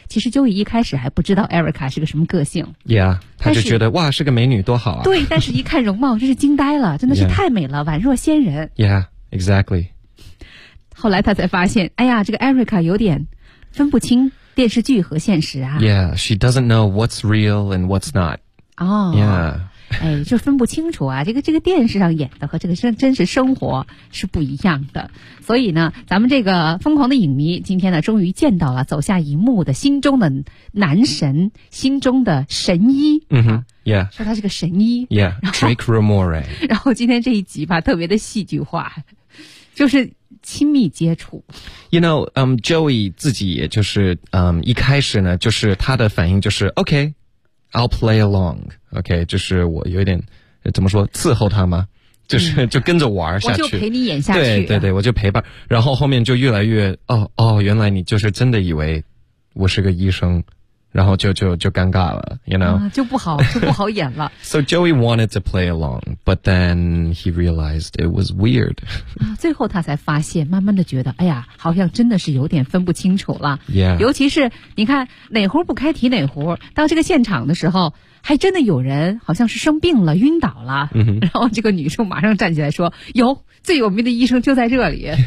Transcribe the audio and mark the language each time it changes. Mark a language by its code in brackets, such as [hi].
[zh] 其实 Joey 一开始还不知道 Erica 是个什么个性。 [en] Yeah。 [zh] 他就觉得哇，是个美女多好啊。对，但是一看容貌真是惊呆了，真的是太美了，宛若仙人。 [en] Yeah, exactly. [zh] 后来他才发现，哎呀，这个 Erica 有点分不清电视剧和现实啊。 [en] Yeah, she doesn't know what's real and what's not. Oh. Yeah. [zh] 哎，就分不清楚啊，这个电视上演的和这个真实生活是不一样的。所以呢，咱们这个疯狂的影迷今天呢终于见到了走下荧幕的心中的男神，心中的神医。 [en] 嗯哼、yeah. [zh] 说他是个神医。 [en] Yeah, Drake Ramore. [zh] 然后今天这一集吧特别的戏剧化，就是亲密接触。 [en] You know, [zh] Joey 自己也就是一开始呢就是他的反应就是 [en] OK,I'll play along, OK, [zh] 就是我有点怎么说伺候他吗，就是就跟着玩下去。我就陪你演下去。对对对，我就陪伴。然后后面就越来越原来你就是真的以为我是个医生，然后就尴尬了 , [en] you know?、 [zh] 就不好演了。 [en] So Joey wanted to play along, but then he realized it was weird. [zh] 最后他才发现慢慢的觉得哎呀好像真的是有点分不清楚了。 [en] Yeah. [zh] 尤其是你看哪壶不开提哪壶，到这个现场的时候还真的有人好像是生病了晕倒了。 Mm-hmm. 然后这个女生马上站起来说有最有名的医生就在这里。